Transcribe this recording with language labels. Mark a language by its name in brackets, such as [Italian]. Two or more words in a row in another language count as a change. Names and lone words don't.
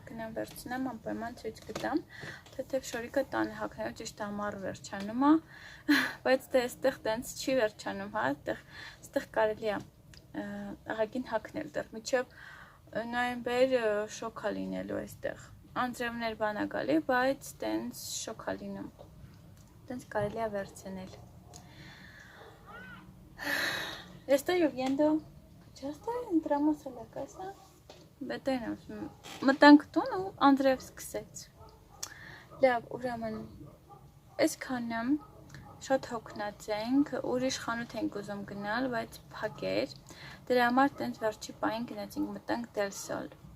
[Armenian] գնամ վերցնեմ, անպայման ցույց կտամ, թեթև շորիկը տանը հագնելու ճիշտ ամառ վերջանում է, բայց դե այստեղ տենց չի վերջանում, հա, այստեղ կարելի է ահագին հագնել դեռ, մինչև նոյեմբեր շոկ է լինելու այստեղ, անձրևներ բան է գալի, բայց տենց շոկ է լինում, տենց կարելի է վերցնել։ [Spanish] Estoy viendo, ¿escuchaste? Entramos a la casa, [Armenian] մտանք տուն ու անձրև սկսեց։ Լավ, ուրեմն, այսքան եմ, շատ հոգնած ենք, ուրիշ խանութ ենք ուզում գնալ, բայց փակ էր, դրա համար տենց վերջի պահին գնացինք, մտանք Del Sol։